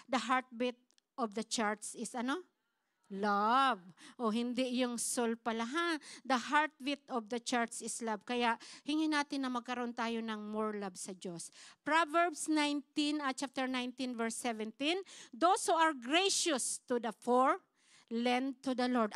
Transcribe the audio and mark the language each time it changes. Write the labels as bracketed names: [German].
[English] The heartbeat of the church is love. [Filipino] O hindi yung soul pala ha. [English] The heartbeat of the church is love. [Filipino] Kaya hingin natin na magkaroon tayo ng more love sa Diyos. [English] Proverbs chapter 19 verse 17, those who are gracious to the poor, lend to the Lord.